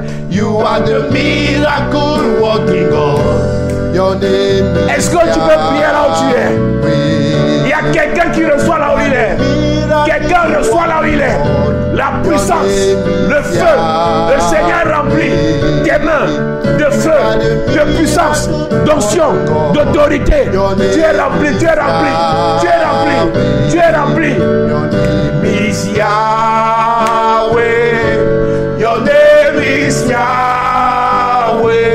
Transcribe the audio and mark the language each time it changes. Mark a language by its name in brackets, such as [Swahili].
[English] You are the miracle working God. Your name is [French] Est-ce que tu peux prier là où tu es? Il y a quelqu'un qui reçoit là où il est. Quelqu'un reçoit là où il est. La puissance, le feu, le Seigneur remplit tes mains de feu, de puissance, d'onction, d'autorité. Tu es rempli, tu es rempli, tu es rempli, tu es rempli. [English] Your name Is Yahweh, your name is Yahweh.